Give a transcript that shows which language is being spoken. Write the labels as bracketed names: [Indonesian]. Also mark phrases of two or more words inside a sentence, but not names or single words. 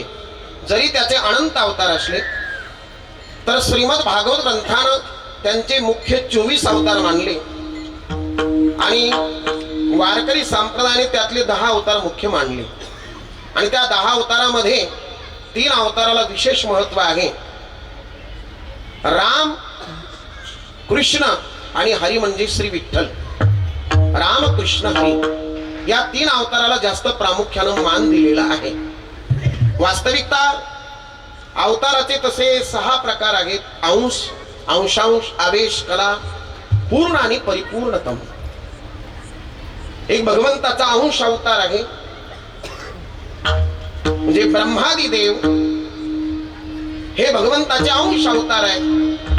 [Marathi] जरी त्याचे अनंत अवतार असले तर श्रीमद भागवत ग्रंथानं त्यांचे मुख्य 24 अवतार मानले आणि वारकरी संप्रदायाने त्यातले 10 अवतार मुख्य मानले. आणि त्या 10 अवतारामध्ये 3 अवताराला विशेष महत्व आहे. राम, कृष्ण आणि हरी म्हणजे श्री विठ्ठल. राम, कृष्ण, हरी या 3 अवताराला जास्त प्रामुख्यानं मान दिलेला आहे. वास्तविकता अवताराचे तसे 6 प्रकार आहेत. अंश, अंशांश, आवेश, कला, पूर्ण आणि परिपूर्णतम. एक भगवंताचा अंश अवतार आहे, म्हणजे ब्रह्मादी देव हे भगवंताचे अंश अवतार आहेत.